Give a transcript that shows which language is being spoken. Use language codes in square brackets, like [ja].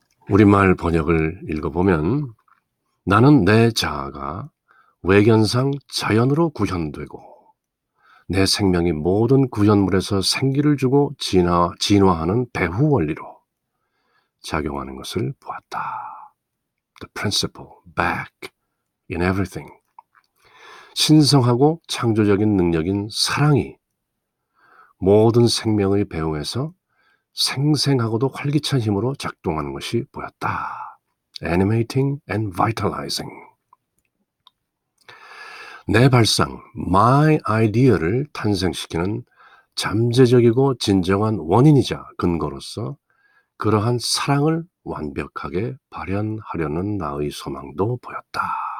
[ko] 우리말 번역을 읽어보면 나는 내 자아가 외견상 자연으로 구현되고 내 생명이 모든 구현물에서 생기를 주고 진화하는 배후 원리로 작용하는 것을 보았다. [en] The principle, back in everything. [ko] 신성하고 창조적인 능력인 사랑이 모든 생명의 배후에서 생생하고도 활기찬 힘으로 작동하는 것이 보였다. [en] Animating and vitalizing. [ko] 내 발상, my idea를 탄생시키는 잠재적이고 진정한 원인이자 근거로서 그러한 사랑을 완벽하게 발현하려는 나의 소망도 보였다.